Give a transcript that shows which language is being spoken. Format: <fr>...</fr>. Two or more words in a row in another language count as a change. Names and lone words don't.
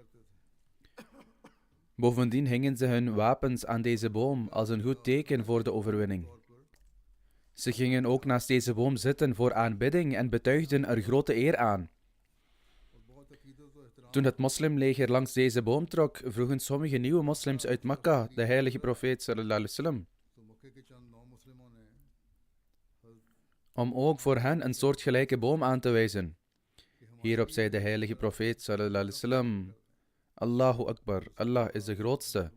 <nl>Bovendien hingen ze hun wapens aan deze boom als een goed teken voor de overwinning. Ze gingen ook naast deze boom zitten voor aanbidding en betuigden er grote eer aan. Toen het moslimleger langs deze boom trok, vroegen sommige nieuwe moslims uit Mekka de heilige profeet</nl> <ar>صلى الله عليه وسلم</ar> <nl>om ook voor hen een soortgelijke boom aan te wijzen. Hierop zei de heilige profeet</nl> <ar>صلى الله عليه وسلم: الله أكبر,</ar> <nl>Allah is de grootste.</nl>